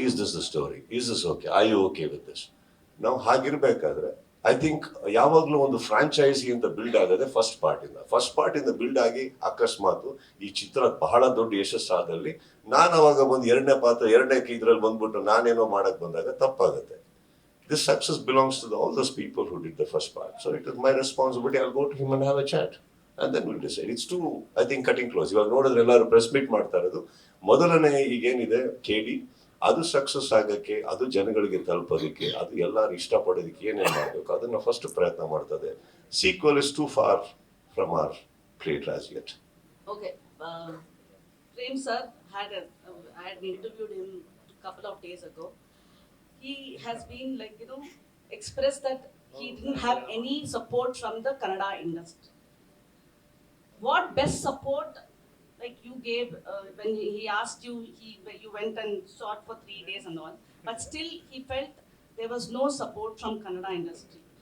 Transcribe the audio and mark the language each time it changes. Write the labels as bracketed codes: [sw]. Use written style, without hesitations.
[en] Is this the story, is this okay, I you okay with this? [kn] ನಾವು ಹಾಗಿರ್ಬೇಕಾದ್ರೆ [en] I think [kn] ಯಾವಾಗಲೂ ಒಂದು franchise ಅಂತ build ಆಗೋದೆ first ಪಾರ್ಟಿಂದ build ಆಗಿ ಅಕಸ್ಮಾತ್ ಈ ಚಿತ್ರ ಬಹಳ ದೊಡ್ಡ ಯಶಸ್ಸಾದಲ್ಲಿ ನಾನು ಅವಾಗ ಬಂದು ಎರಡನೇ ಇದ್ರಲ್ಲಿ ಬಂದ್ಬಿಟ್ಟು ನಾನೇನೋ ಮಾಡಕ್ ಬಂದಾಗ ತಪ್ಪಾಗುತ್ತೆ. [en] This success belongs to all those people who did the first part. So it is my responsibility. I'll go to him and have a chat. And then we'll decide. It's too, I think, cutting close. [kn] ಇವಾಗ ನೋಡಿದ್ರೆ ಎಲ್ಲರೂ press meet ಮಾಡ್ತಾ ಇರೋದು. ಮೊದಲನೇ ಈಗೇನಿದೆ KD, ಅದು success ಆಗಕ್ಕೆ, ಅದು ಜನಗಳಿಗೆ ತಲುಪೋದಕ್ಕೆ, ಅದು ಎಲ್ಲರೂ ಇಷ್ಟಪಡೋದಕ್ಕೆ ಏನೇನು ಮಾಡಬೇಕು ಅದನ್ನು ಫಸ್ಟ್ ಪ್ರಯತ್ನ ಮಾಡ್ತದೆ. [en] Sequel is too far from our plate as yet. Okay. Prem sir I had interviewed him a couple of days ago. He has been expressed that he didn't have any support from the Kannada industry. What best support you gave when he asked you, you went and shot for 3 days and all, but still he felt there was no support from Kannada industry.